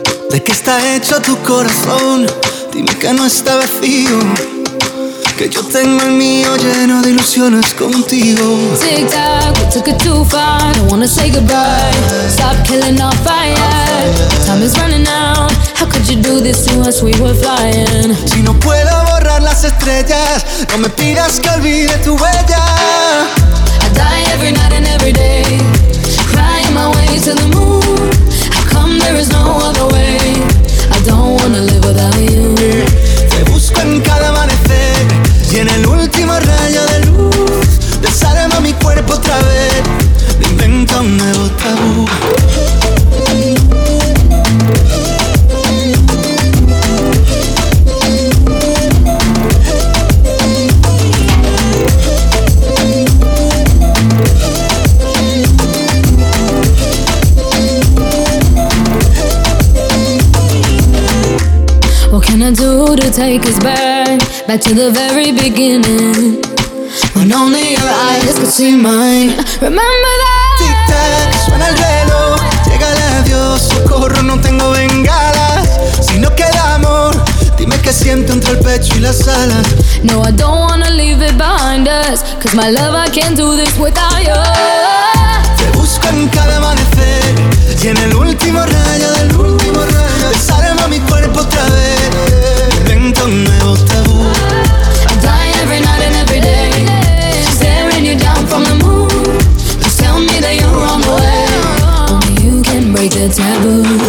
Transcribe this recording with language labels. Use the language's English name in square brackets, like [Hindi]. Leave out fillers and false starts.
[Spanish] ¿De qué está hecho tu corazón? Dime que no está vacío. Que yo tengo el mío lleno de ilusiones contigo. [English] Tic tac, we took it too far. I wanna say goodbye. Stop killing our fire. Time is running out. How could you do this to us? We were flying. [Spanish] Si no puedo borrar las estrellas, no me pidas que olvide tu huella. [English] I die every night and every day, crying my way to the moon. How come there is no other way? I don't wanna live without you. [Spanish] Te busco en cada amanecer y en el último rayo de luz. Desarma mi cuerpo otra vez, me invento un nuevo tabú. Oh, [English] can I do to take us back to the very beginning? When only your eyes could see mine. Remember that. [Spanish] Tic tac, suena el reloj. Llega el adiós, socorro, no tengo bengalas. Si no queda amor, dime qué siento entre el pecho y las alas. [English] No, I don't wanna leave it behind us, 'cause my love, I can't do this without you. [Spanish] Te busco en cada amanecer y en el último rayo del último rayo. Desarma mi cuerpo otra vez, invento un nuevo tabú. [English] I die every night and every day, staring you down from the moon. Just tell me that you're on the way, only you can break the taboo.